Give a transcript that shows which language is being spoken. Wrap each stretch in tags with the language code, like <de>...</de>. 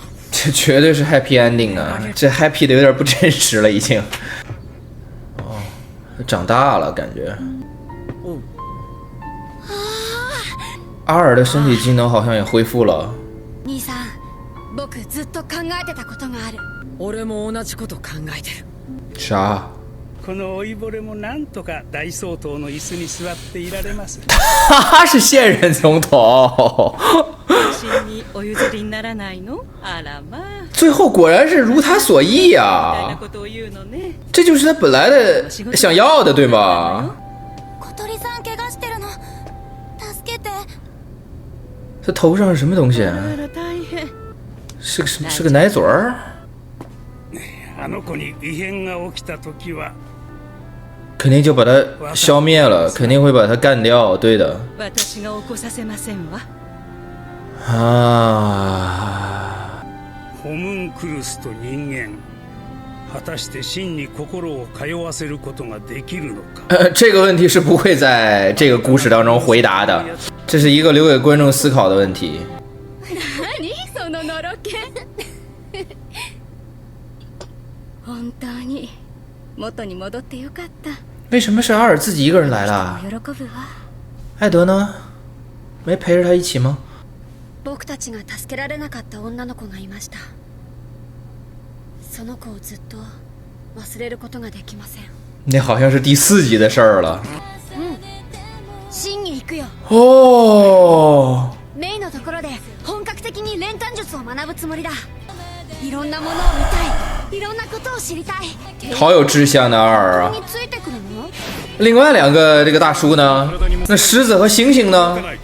<zh>这绝对是 happy ending 啊！这 happy 的有点不真实了，已经。哦，长大了感觉。阿尔的身体机能好像也恢复了。</zh> <ja>兄さん、僕ずっと考えてたことがある。俺も同じこと考えてる。</ja> <zh>啥？</zh> <ja>この老いぼれもなんとか大総統の椅子に座っていられます。</ja> <zh>他是现任总统。</zh> <ja>真にお譲りにならないの？あらまあ。</ja> <zh>最后果然是如他所意啊！这就是他本来的想要的，对吗？</zh> <ja>小鳥さん怪我してるの。助けて。</ja> <zh>他头上是什么东西？是个奶嘴儿。</zh> <ja>あの子に異変が起きた時は。</ja> <zh>肯定就把他消灭了，肯定会把他干掉，对的。啊。</zh> <ja>ホムンクルスと人間、果たして真に心を通わせることができるのか？</ja> <zh>这个问题是不会在这个故事当中回答的，这是一个留给观众思考的问题。</zh> <ja>何そののろけ？本当に元に戻ってよかった。</ja> <zh>为什么是阿尔自己一个人来了？艾德呢？没陪着他一起吗？</zh> <ja>僕たちが助けられなかった女の子がいました。その子をずっと忘れることができません。</ja> <zh>那好像是第4集的事儿了。</zh> <ja>真に行くよ。哦。メイのところで本格的に練炭術を学ぶつもりだ。いろんなものを見たい。いろんなことを知りたい。</ja> <zh>好有志向的阿尔啊！另外2个这个大叔呢？那狮子和猩猩呢？</zh>